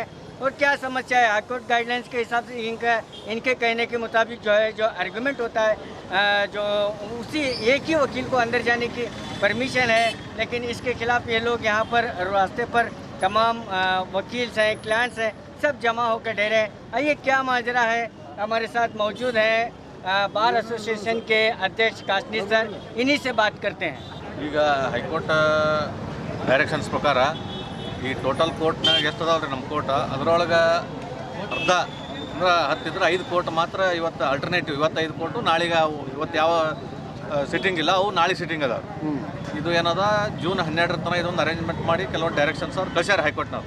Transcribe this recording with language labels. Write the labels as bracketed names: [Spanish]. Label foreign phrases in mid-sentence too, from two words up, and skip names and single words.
[Hindi] और क्या समस्या है, [English] High Court guidelines [Hindi] के हिसाब से इनके कहने के मुताबिक जो है जो आर्गूमेंट होता है जो उसी एक ही वकील को अंदर जाने की परमिशन है, लेकिन इसके खिलाफ ये लोग यहाँ पर रास्ते पर तमाम वकील हैं, क्लाइंट्स हैं, सब जमा होकर ठहरे हैं। आइए क्या माजरा है, हमारे साथ मौजूद हैं बार एसोसिएशन के अध्यक्ष काशनी सर, इन्हीं से बात करते हैं। [Kannada] ಈಗ [English] High Court directions [Kannada] ಪ್ರಕಾರ ಈ ಟೋಟಲ್ ಕೋರ್ಟ್ನಾಗ ಎಷ್ಟು ಅದಾವ್ರಿ ನಮ್ಮ ಕೋರ್ಟ್ ಅದರೊಳಗೆ ಅರ್ಧ ಅಂದ್ರೆ 10 ಇದ್ರೆ 5 ಕೋರ್ಟ್ ಮಾತ್ರ ಇವತ್ತು ಅಲ್ಟರ್ನೇಟಿವ್, ಇವತ್ತು 5 ಕೋರ್ಟು ನಾಳೆಗೆ ಇವತ್ತು ಯಾವ ಸಿಟ್ಟಿಂಗ್ ಇಲ್ಲ, ಅವು ನಾಳೆ ಸಿಟ್ಟಿಂಗ್ ಅದಾವೆ. ಇದು ಏನದ ಜೂನ್ 12 ತನಕ ಇದೊಂದು ಅರೇಂಜ್ಮೆಂಟ್ ಮಾಡಿ ಕೆಲವೊಂದು ಡೈರೆಕ್ಷನ್ಸ್ ಅವ್ರು ಕಳ್ಸ್ಯಾರ ಹೈಕೋರ್ಟ್ನವ್ರು.